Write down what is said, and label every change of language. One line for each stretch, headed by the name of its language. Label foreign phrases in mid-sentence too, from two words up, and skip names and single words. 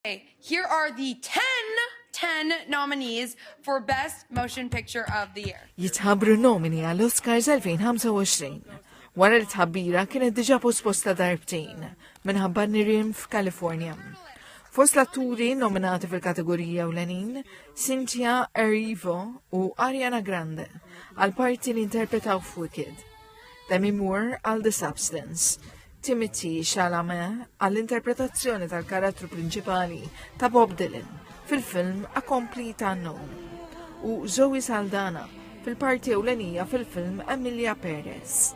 English: Okay, here are the 10 nominees for Best Motion Picture of the Year.
Maltese: Jitħabbru nomini għall-Oscars 2025. Wara li tħabbira kienet diġa posposta darbtejn minħabba nirien f'Kalifornja. Fost l-atturi nominati fil-kategorija ewlenin, Cynthia Erivo u Ariana Grande għal-parti li interpretaw f'Wicked, Demi Moore għal The Substance, Timothée Chalamet għall-interpretazzjoni tal-karattru prinċipali ta' Bob Dylan fil-film A Complete Unknown u Zoe Saldana fil-parti ewlenija fil-film Emilia Perez.